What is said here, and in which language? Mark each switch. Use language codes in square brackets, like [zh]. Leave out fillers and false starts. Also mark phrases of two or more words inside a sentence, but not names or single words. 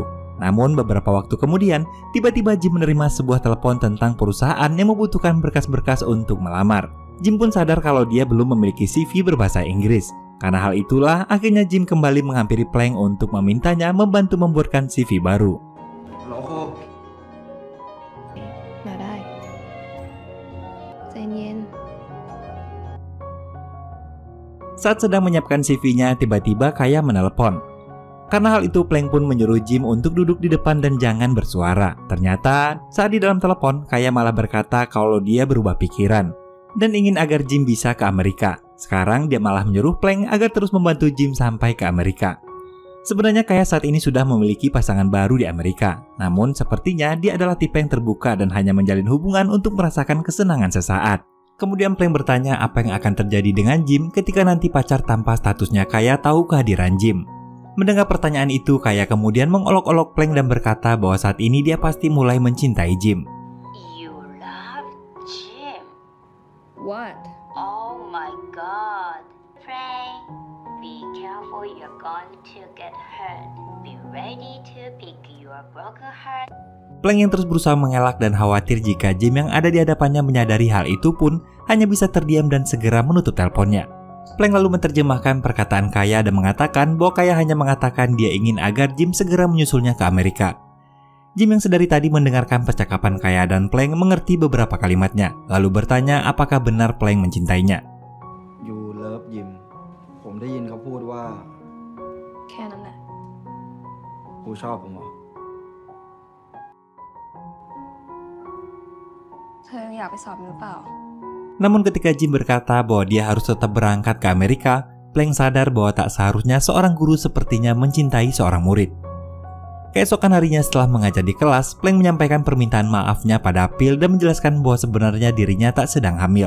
[id] Namun beberapa waktu kemudian, tiba-tiba Jim menerima sebuah telepon tentang perusahaan yang membutuhkan berkas-berkas untuk melamar. Jim pun sadar kalau dia belum memiliki CV berbahasa Inggris. Karena hal itulah, akhirnya Jim kembali menghampiri Plank untuk memintanya membantu membuatkan CV baru. [th] มาได้ใจเย็น [id] Saat sedang menyiapkan CV-nya, tiba-tiba Kaya menelepon. Karena hal itu, Plank pun menyuruh Jim untuk duduk di depan dan jangan bersuara. Ternyata, saat di dalam telepon, Kaya malah berkata kalau dia berubah pikiran dan ingin agar Jim bisa ke Amerika. Sekarang dia malah menyuruh Plank agar terus membantu Jim sampai ke Amerika. Sebenarnya Kaya saat ini sudah memiliki pasangan baru di Amerika. Namun sepertinya dia adalah tipe yang terbuka dan hanya menjalin hubungan untuk merasakan kesenangan sesaat. Kemudian Plank bertanya apa yang akan terjadi dengan Jim ketika nanti pacar tanpa statusnya Kaya tahu kehadiran Jim. Mendengar pertanyaan itu, Kaya kemudian mengolok-olok Plank dan berkata bahwa saat ini dia pasti mulai mencintai Jim. [en] You love Jim? What? Oh my god. Frank, be careful, you're going to get hurt. Be ready to pick your broken heart. [id] Plank yang terus berusaha mengelak dan khawatir jika Jim yang ada di hadapannya menyadari hal itu pun hanya bisa terdiam dan segera menutup teleponnya. Plank lalu menerjemahkan perkataan Kaya dan mengatakan bahwa Kaya hanya mengatakan dia ingin agar Jim segera menyusulnya ke Amerika. Jim yang sedari tadi mendengarkan percakapan Kaya dan Plank mengerti beberapa kalimatnya, lalu bertanya apakah benar Plank mencintainya. [en] You love Jim. [th] ผมได้ยินเขาพูดว่า แค่นั้นแหละ กูชอบผมเหรอ เธอยังอยากไปสอบหรือเปล่า [id] Namun ketika Jim berkata bahwa dia harus tetap berangkat ke Amerika, Plank sadar bahwa tak seharusnya seorang guru sepertinya mencintai seorang murid. Keesokan harinya setelah mengajar di kelas, Plank menyampaikan permintaan maafnya pada Phil dan menjelaskan bahwa sebenarnya dirinya tak sedang hamil.